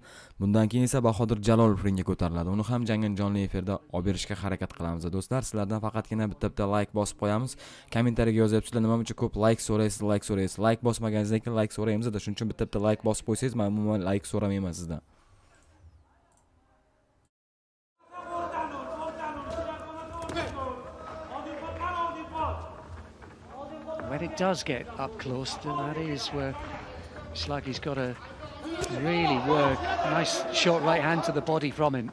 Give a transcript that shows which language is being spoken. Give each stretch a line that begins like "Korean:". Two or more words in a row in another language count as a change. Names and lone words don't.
Uzbek: Bundan keyin esa Bahodir Jalolov ringga ko'tariladi. Uni ham jangini jonli efirda olib berishga harakat qilamiz. Do'stlar, sizlardan faqatgina bitta like bosib qo'yamiz. Kommentariyaga yozyapsizlar, nima uchun ko'p like so'raysiz. Like bosmaganingizdan keyin like so'raymiz-da, shuning uchun bitta like bosib qo'ysangiz, men umuman like so'ramayman sizdan.
English: When it does get up close, then that is where Gishlagi's got to really work. Nice short right hand to the body from him.